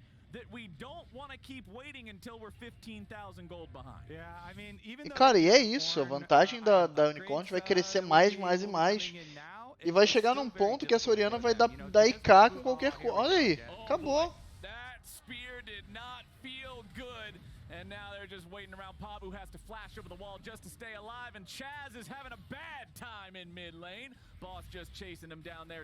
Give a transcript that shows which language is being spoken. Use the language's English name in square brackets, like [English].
[English] That we don't want to keep waiting until we're 15,000 gold behind. [Portuguese] E cara, e é isso, a vantagem da Unicorns vai crescer mais e mais. E vai chegar num ponto que essa Oriana vai dar IK com qualquer coisa. Olha aí, acabou. [English] That spear did not feel good. And now they're just waiting around. Pabu has to flash over the wall just to stay alive, and Chaz is having a bad time in mid lane. Boss just chasing him down there.